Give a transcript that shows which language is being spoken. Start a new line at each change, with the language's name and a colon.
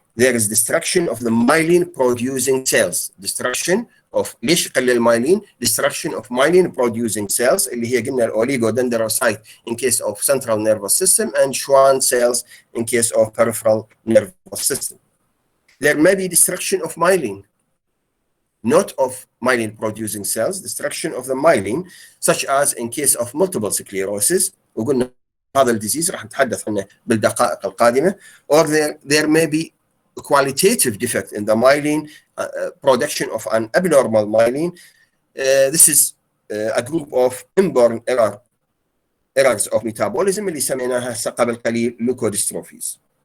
English: there is destruction of the myelin producing cells. Destruction of
Arabic: ليش قل المايلين؟
English: destruction of myelin producing cells
Arabic: اللي هي قلنا
English: oligodendrocyte in case of central nervous system and Schwann cells in case of peripheral nervous system. There may be destruction of myelin, not of myelin producing cells, destruction of the myelin, such as in case of multiple sclerosis.
Arabic: وقلنا هذا الديزيز راح نتحدث عنه بالدقائق القادمة.
English: Or there may be a qualitative defect in the myelin, production of an abnormal myelin. This is a group of inborn errors of metabolism
Arabic: اللي سميناها هسه قبل قليل
English: leukodystrophies.